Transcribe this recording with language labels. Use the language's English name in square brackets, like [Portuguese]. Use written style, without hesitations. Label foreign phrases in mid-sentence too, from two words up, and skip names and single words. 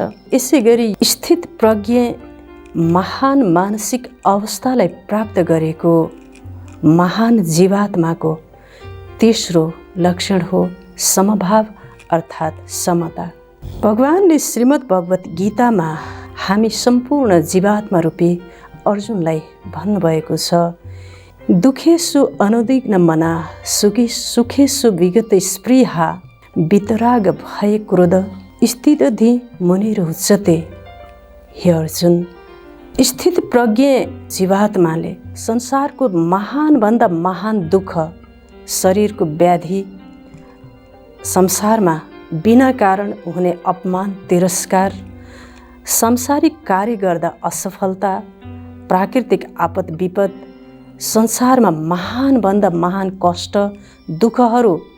[Nepali] यसै गरी स्थित प्रज्ञ महान मानसिक अवस्थालाई प्राप्त गरेको महान जीवात्माको तेस्रो लक्षण हो समभाव अर्थात् समता। भगवानले श्रीमद् भगवत गीतामा हामी सम्पूर्ण जीवात्मा रूपी अर्जुनलाई भन्नुभएको छ, [Sanskrit] दुखेषु अनुद्विग्न मना सुखेषु विगत स्पृहा वितराग भय क्रोध स्थितधि मुनिरुच्यते। [Nepali] हे अर्जुन, स्थित प्रज्ञ जीवात्माले संसारको महानभन्दा महान दुःख, शरीरको व्याधि, संसारमा बिना कारण हुने अपमान, तिरस्कार, सांसारिक कार्य गर्दा असफलता, प्राकृतिक आपद विपद, संसारमा महानभन्दा महान कष्ट, दुःखहरू